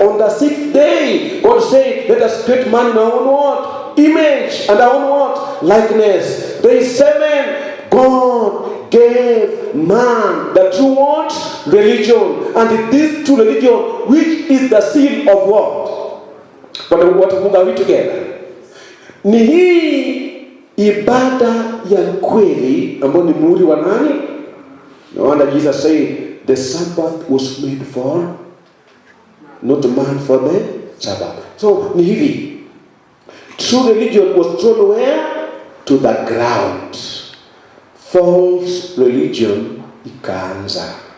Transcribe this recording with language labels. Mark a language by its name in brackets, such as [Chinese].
[English] On the sixth day, God said, let us create man in our own what? Image and our own what? Likeness. Day 7, God gave man the true what? Religion. And this true religion, which is the seal of what? What Mungu are we together? [Swahili] Ni hii ibada ya kweli ambayo ni muhuri wa nani? [English] No wonder Jesus said the Sabbath was made for not man for the Sabbath. So ni hivi. True religion was thrown where? To the ground. False religion ikaanza.